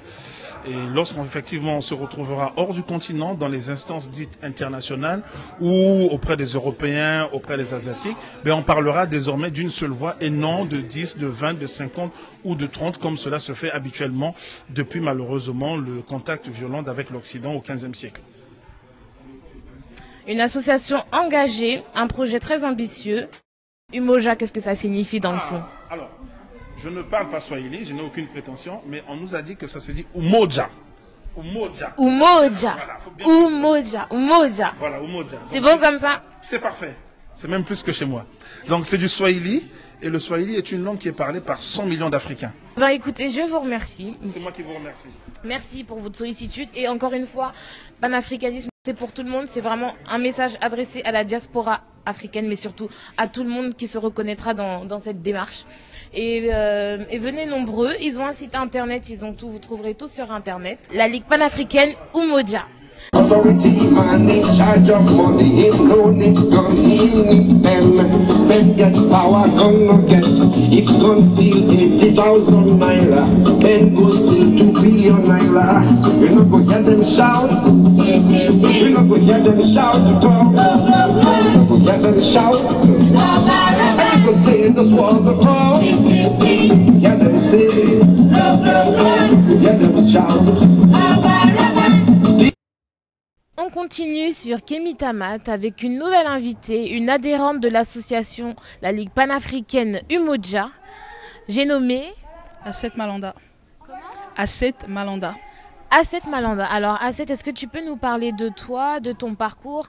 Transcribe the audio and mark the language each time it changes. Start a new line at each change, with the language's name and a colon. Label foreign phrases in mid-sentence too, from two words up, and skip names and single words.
French: Et lorsqu'on effectivement on se retrouvera hors du continent, dans les instances dites internationales ou auprès des Européens, auprès des Asiatiques, on parlera désormais d'une seule voix et non de 10, de 20, de 50 ou de 30 comme cela se fait habituellement depuis malheureusement le contact violent avec l'Occident au XVe siècle. Une association engagée, un projet très ambitieux. Umoja, qu'est-ce que ça signifie dans le fond? Alors, je ne parle pas swahili, je n'ai aucune prétention, mais on nous a dit que ça se dit Umoja. Umoja. Umoja. Voilà, Umoja. Umoja. Voilà, Umoja. C'est bon comme ça? C'est parfait. C'est même plus que chez moi. Donc c'est du swahili. Et le swahili est une langue qui est parlée par 100 millions d'Africains. Écoutez, je vous remercie. C'est moi qui vous remercie. Merci pour votre sollicitude. Et encore une fois, panafricanisme, c'est pour tout le monde. C'est vraiment un message adressé à la diaspora africaine, mais surtout à tout le monde qui se reconnaîtra dans cette démarche. Et venez nombreux. Ils ont un site internet, ils ont tout, vous trouverez tout sur internet. La Ligue panafricaine Umoja.
Nigerian Pidgin: Authority man in charge of money, him no need gun, him need pen. Pen get power, gun no get. If gun steal 80,000 naira, pen go steal 2 billion naira. We no go hear them shout, we no go hear them shout talk. We no go hear them shout, and you go say this was a call. Hear them say, hear them shout.
French: On continue sur Kemitamat avec une nouvelle invitée, une adhérente de l'association la Ligue panafricaine Umoja. J'ai nommé Asset Malanda. Comment? Asset Malanda. Asset Malanda. Alors Asset, est-ce que tu peux nous parler de toi, de ton parcours?